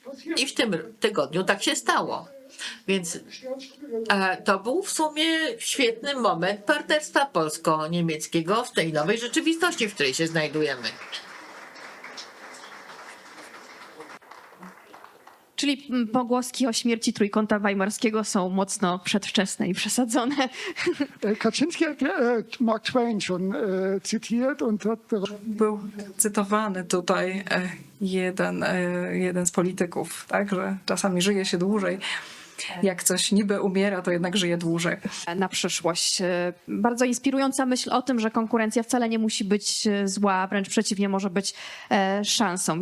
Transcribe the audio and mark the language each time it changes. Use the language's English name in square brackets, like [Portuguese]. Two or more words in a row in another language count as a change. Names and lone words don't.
[Polish] I w tym tygodniu tak się stało. Więc to był w sumie świetny moment partnerstwa polsko-niemieckiego w tej nowej rzeczywistości, w której się znajdujemy. Czyli pogłoski o śmierci Trójkąta Weimarskiego są mocno przedwczesne i przesadzone. [German] Kaczynski hat Mark Twain schon zitiert und hat [Polish] Był cytowany tutaj jeden z polityków, tak, że czasami żyje się dłużej. Jak coś niby umiera, to jednak żyje dłużej. Na przyszłość. Bardzo inspirująca myśl o tym, że konkurencja wcale nie musi być zła, wręcz przeciwnie, może być szansą.